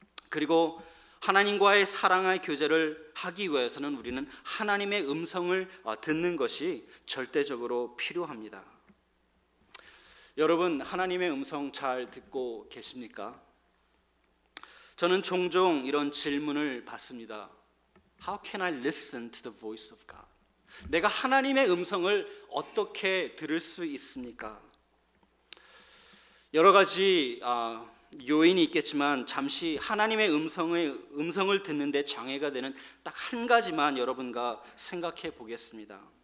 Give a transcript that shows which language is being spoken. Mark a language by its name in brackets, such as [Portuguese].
[Korean] 그리고 하나님과의 사랑의 교제를 하기 위해서는 우리는 하나님의 음성을 듣는 것이 절대적으로 필요합니다. 여러분, 하나님의 음성 잘 듣고 계십니까? 저는 종종 이런 질문을 받습니다. [English] How can I listen to the voice of God? [Korean] 내가 하나님의 음성을 어떻게 들을 수 있습니까? 여러 가지 요인이 있겠지만 잠시 하나님의 음성을 듣는데 장애가 되는 딱 한 가지만 여러분과 생각해 보겠습니다.